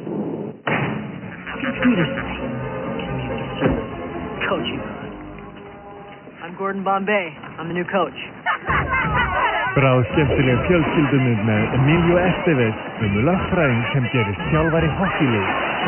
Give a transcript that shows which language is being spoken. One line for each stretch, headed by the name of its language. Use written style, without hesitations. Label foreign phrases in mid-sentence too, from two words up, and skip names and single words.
English: Coaching. I'm Gordon Bombay. I'm the new coach.
Icelandic: Bráðskemmtileg fjölskyldumynd með Emilio Estevez lögfræðing sem gerist þjálfari hokkíliðs.